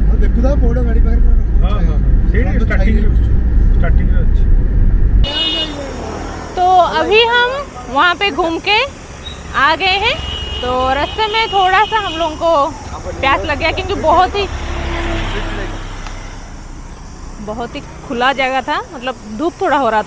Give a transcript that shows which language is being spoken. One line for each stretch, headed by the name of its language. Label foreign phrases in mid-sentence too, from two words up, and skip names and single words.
Odia: ଦେଖୁଥା ବଡ଼ ଗାଡ଼ି ପାଖରେ ହଁ ହଁ ସେଇଠି ଷ୍ଟାର୍ଟିଂରେ ଅଛି।
Hindi: तो अभी हम वहाँ पे घूम के आ गए हैं। तो रास्ते में थोड़ा सा हम लोगों को प्यास लग गया क्योंकि बहुत ही खुला जगह था, मतलब धूप थोड़ा हो रहा था।